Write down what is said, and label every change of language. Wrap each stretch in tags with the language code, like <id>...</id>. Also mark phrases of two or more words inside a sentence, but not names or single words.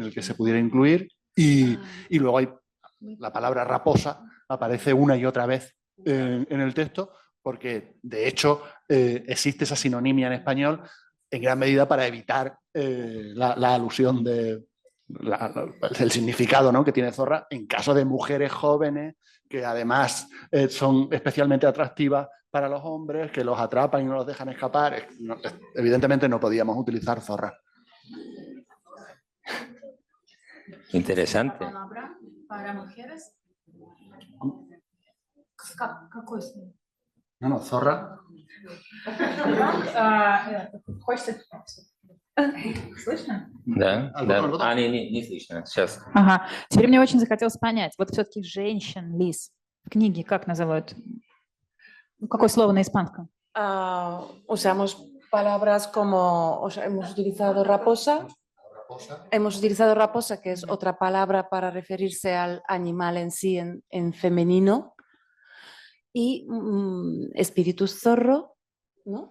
<es>el que se pudiera incluir, y luego hay la palabra raposa, aparece una y otra vez en el texto, porque de hecho existe esa sinonimia en español en gran medida para evitar la alusión del significado, ¿no?, que tiene zorra en caso de mujeres jóvenes que además son especialmente atractivas para los hombres, que los atrapan y no los dejan escapar. Evidentemente no podíamos utilizar zorra. Interesante. Para mujeres. No, zorra.</es> <ru>Слышно? Да. Не слышно. Сейчас. Ага. Теперь мне очень захотелось понять, вот все-таки женщин, лис, в книге как называют? Какое слово на испанском?</ru> <es>Usamos palabras como, o sea, hemos utilizado raposa, que es otra palabra para referirse al animal en sí en femenino, y espíritus zorro, ¿no?</es>